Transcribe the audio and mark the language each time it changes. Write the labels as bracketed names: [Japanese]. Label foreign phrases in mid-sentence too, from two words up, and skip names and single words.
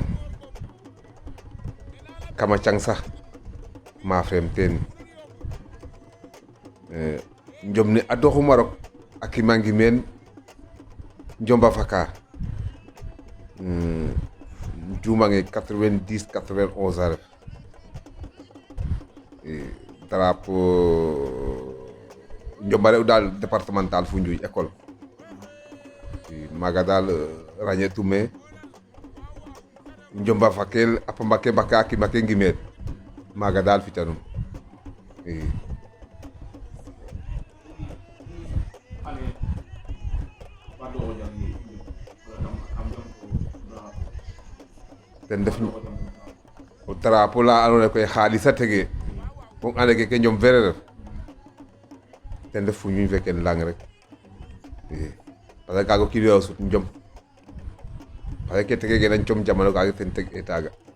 [Serer] cang sax ma frem teen njom ne a doxuma rok a kimangi meen njomba faka jumange 90 91 a ref drapeau njomba re'u daal départemental Foundiougne école maaga daal ràñeetume njomba fakel a pamba ke mbaka a kima ke ngimeet maaga daal fitanum i ten def o drapeau la andoona yee koy xaalis a tege bo ande ke njom fere ref ten def Foundiougne fe ken lang rek i [French] parce que [Serer] kaaga o kiin we o sut njom [French] parce que [Serer] ke tege gena com jamano kaaga ten teg e taaga